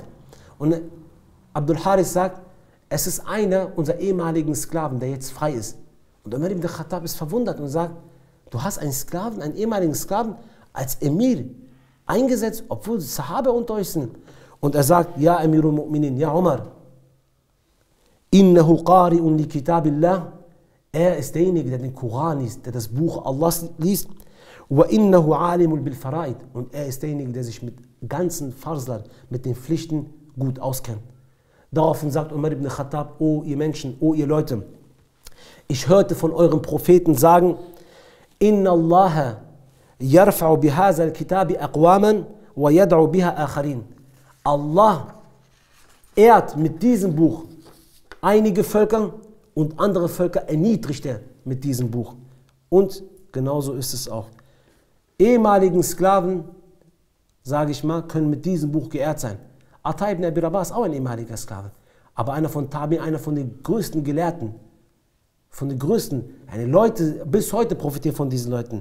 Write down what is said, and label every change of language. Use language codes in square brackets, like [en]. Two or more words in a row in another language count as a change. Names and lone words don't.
[de] Und Abdul Haris sagt, es ist einer unserer ehemaligen Sklaven, der jetzt frei ist. Und Umar ibn Khattab ist verwundert und sagt, du hast einen Sklaven, einen ehemaligen Sklaven, als Emir eingesetzt, obwohl Sahaba unter euch sind. Und er sagt, [ar] يا أمير المؤمنين يا عمر إنه قارئ لكتاب الله, [de] er ist derjenige, der den Koran liest, der das Buch Allahs liest, [ar] وإنه عالم بالفرائض, [de] und er ist derjenige, der sich mit ganzen Farslern, mit den Pflichten gut auskennt. Daraufhin sagt Umar ibn Khattab, oh ihr Menschen, oh ihr Leute, ich hörte von eurem Propheten sagen, [ar] إن الله يرفع بهذا الكتاب أقواما ويضع بها آخرين. [de] Allah ehrt mit diesem Buch einige Völker und andere Völker erniedrigt er mit diesem Buch. Und genauso ist es auch. Ehemaligen Sklaven, sage ich mal, können mit diesem Buch geehrt sein. Ata ibn Abi Rabah ist auch ein ehemaliger Sklave, aber einer von Tabi, einer von den größten Gelehrten, von den größten, Leute, bis heute profitieren von diesen Leuten.